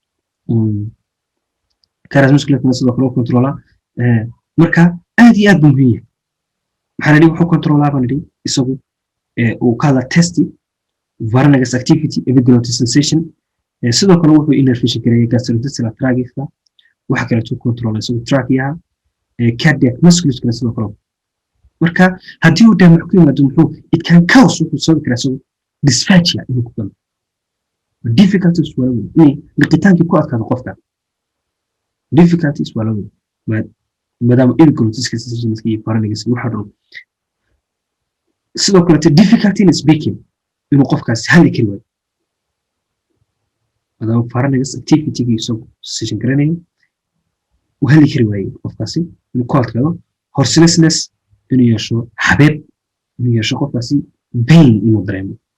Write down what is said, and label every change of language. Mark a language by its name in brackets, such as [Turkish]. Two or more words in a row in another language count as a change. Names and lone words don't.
[English] cardiac muscleska [Somali] sidoo kale controlaa marka aad iyo aad buu muhiim yahay maxaa la wuxuu controlaa baan idhi isagu uu ka hadla [English] testi pharynx activity epiglottis sensation [Somali] sidoo kale wuxuu innervation gareeya [English] gastrointestinal tractka [Somali] waxa kale uu controlaa isagu [English] trachea cardiac muscleska [Somali] sidoo kale marka haddii uu damage ku yimaado muxuu [English] it can cause [Somali] wuxuu sababi karaa isagu dysphagia inuu ku galo difficulties waa laweyn inay liqitaankii ku adkaado qofka difficulties waa laweyn maadaama epiglottiska sensationska iyo pharynx waxa dhan sidoo kale [English] difficulty in speaking [Somali] inuu qofkaas hadli kari waayo maadaama [English] pharynx activity-ga [Somali] isagu sensation garanayo uu hadli kari waayo qofkaasi inuu ku adkaado hoarseness inuu yeesho xabeeb inuu yeesho qofkaasi pain inuu dareemo